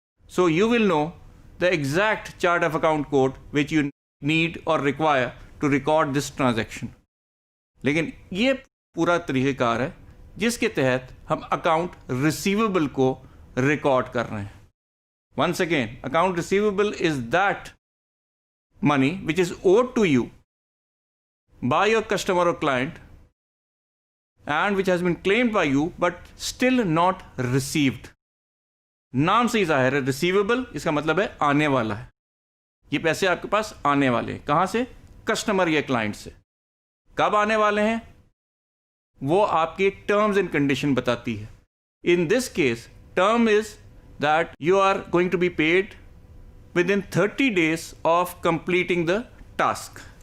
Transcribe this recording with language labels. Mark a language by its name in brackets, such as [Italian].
[English] So you will know the exact chart of account code which you need or require to record this transaction. [Urdu] لیکن یہ پورا طریقہ کار ہے جس کے تحت ہم اکاؤنٹ ریسیویبل کو ریکارڈ کر رہے ہیں. [English] Once again, account receivable is that money which is owed to you by your customer or client and which has been claimed by you but still not received. [Urdu] نام سے ہی ظاہر ہے receivable, اس کا مطلب ہے آنے والا ہے. یہ پیسے آپ کے پاس آنے والے ہیں. کہاں سے؟ کسٹمر یا کلائنٹ سے. کب آنے والے ہیں وہ آپ کی ٹرمز اینڈ کنڈیشن بتاتی ہے. [English] In this case term is that you are going to be paid within 30 days of completing the task.